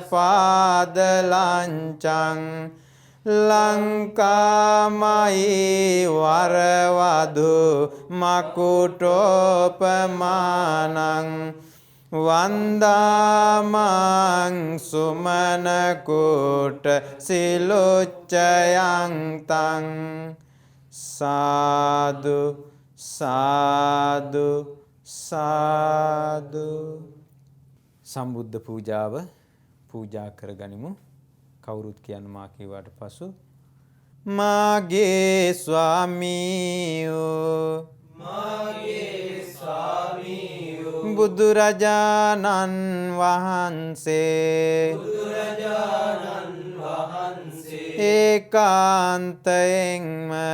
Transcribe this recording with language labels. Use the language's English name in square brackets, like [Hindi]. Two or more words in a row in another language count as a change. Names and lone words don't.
[Pali] පාදලංචං ලංකාමයි වරවදු මකුටෝපමානං වන්දාමං සුමනකුට සිලුච්චයං තං සාදු සාදු සාදු. [Sinhala] සම්බුද්ධ පූජාව පූජා කරගනිමු. කවුරුත් කියන්න මා කීවාට පසු මාගේ ස්වාමීයෝ බුදුරජාණන් වහන්සේ ඒකාන්තයෙන්ම